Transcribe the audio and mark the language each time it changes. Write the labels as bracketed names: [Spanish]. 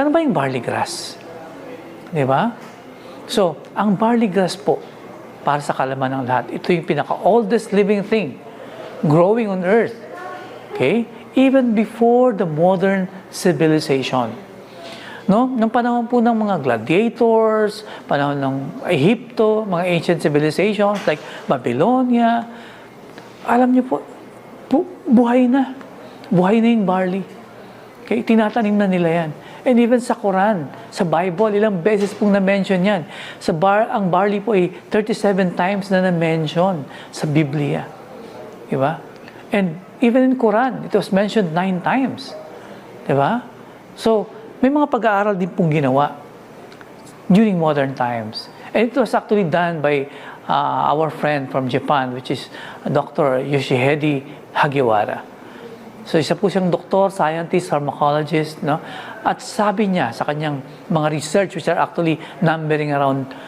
[Filipino] Ano ba yung barley grass? Diba? So, ang barley grass po, para sa kalaman ng lahat, ito yung pinaka-oldest [English] living thing growing on earth. [Filipino] Okay? [English] Even before the modern civilization. [Filipino] No? Nung panahon po ng mga gladiators, panahon ng Egypto, mga ancient civilizations like Babylonia, alam niyo po, buhay na. Buhay na yung barley. Okay? Tinatanim na nila yan. And even sa Quran, sa Bible, ilang beses pong na-mention yan. Ang barley po ay 37 times na na-mention sa Biblia. Diba? [English] And even in Quran, it was mentioned 9 times. [Filipino] Diba? So, may mga pag-aaral din pong ginawa [English] during modern times. And it was actually done by our friend from Japan, which is Dr. [Filipino] Yoshihide Hagiwara. So, isa po siyang doktor, scientist, pharmacologist, no? At sabi niya sa kanyang mga research, [English] which are actually numbering around